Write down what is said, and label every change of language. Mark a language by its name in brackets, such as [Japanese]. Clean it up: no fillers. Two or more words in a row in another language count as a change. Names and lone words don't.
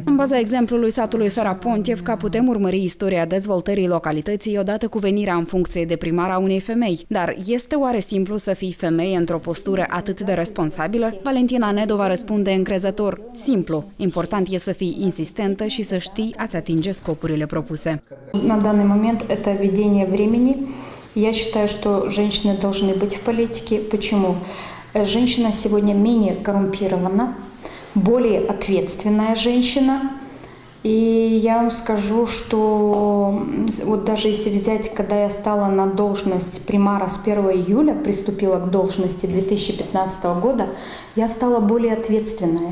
[Romanian] În baza exemplului satului Fera-Pontevca putem urmări istoria dezvoltării localității odată cu venirea în funcție de primar a unei femei. Dar este oare simplu să fii femeie într-o postură atât de responsabilă? Valentina Nedova răspunde încrezător: simplu. Important e să fii insistentă și să știi a-ți atinge scopurile propuse. [Russian] На данный момент это ведение времени. Я считаю, что женщины должны быть в политике. Почему? Женщина сегодня менее коррумпирована, более ответственная женщина. И я вам скажу, что вот даже если взять, когда я стала на должность примара с 1 июля, приступила к должности 2015 года, я стала более ответственная.